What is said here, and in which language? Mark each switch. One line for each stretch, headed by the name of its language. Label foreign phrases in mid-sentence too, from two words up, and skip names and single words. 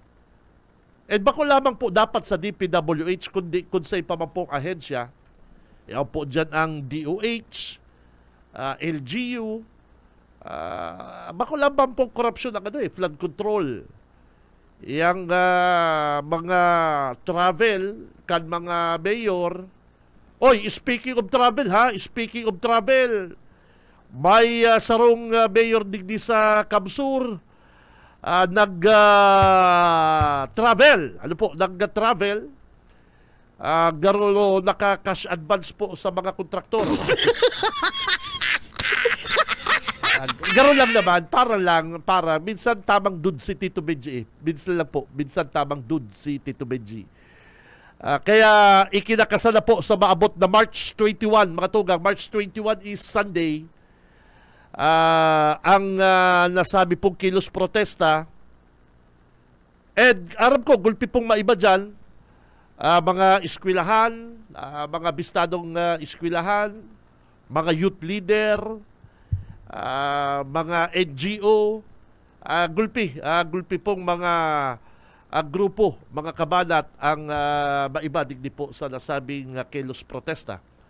Bikol: And bako lamang po dapat sa DPWH, kung sa ipa man pong ahensya, yan po dyan ang DOH, LGU, bako lamang pong korupsyon ang
English: flood control.
Bikol: Yang mga travel, kan mga mayor. Oy,
English: speaking of travel speaking of travel,
Bikol: may sarong mayor digdi sa Kamsur, nag-travel. Ano po, nag-travel. Garo naka-cash advance po sa mga kontraktor. Garo lang naman, para minsan tamang dud si Tito Benji. Minsan tamang dud si Tito Benji. Kaya ikinakasala po sa maabot na March 21, mga tugang.
English: March 21 is Sunday.
Bikol: ang nasabi pong kilos protesta. And aram ko, gulpi pong maiba dyan, mga eskwelahan, mga bistadong eskwelahan, mga
English: youth leader,
Bikol: mga NGO, gulpi pong mga grupo, mga kabanat ang maiba digdi po sa nasabing kilos protesta.